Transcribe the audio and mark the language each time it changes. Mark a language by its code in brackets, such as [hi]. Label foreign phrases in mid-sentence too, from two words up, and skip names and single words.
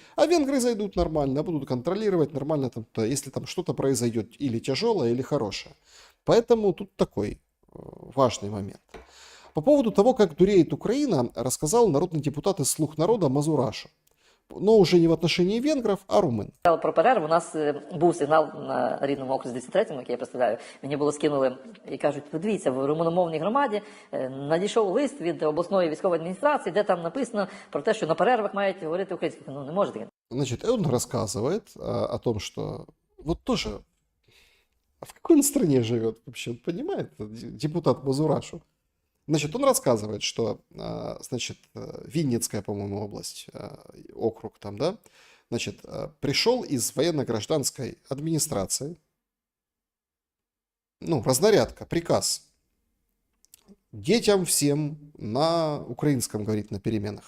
[ru] А венгры зайдут нормально, будут контролировать нормально, там, если там что-то произойдет или тяжелое, или хорошее. Поэтому тут такой важный момент. По поводу того, как дуреет Украина, рассказал народный депутат из «Слуг народа» Мазурашу. Но вже не в отношении венгрів, а румин. [uk] Про перерву у нас був сигнал на рідному окрузі 33-му, який я представляю. Мені було скинули і кажуть, подивіться, в румуномовній громаді надійшов лист від обласної військової адміністрації, де там написано про те, що на перервах мають говорити українською. Ну, не може таке. [ru] Значит, он рассказывает о том, что вот тоже, а в какой он стране живет вообще, он понимает, депутат Мазурашу? Значит, он рассказывает, что, значит, Винницкая, по-моему, область, округ там, да, значит, пришел из военно-гражданской администрации, ну, разнарядка, приказ детям всем на украинском говорить на переменах.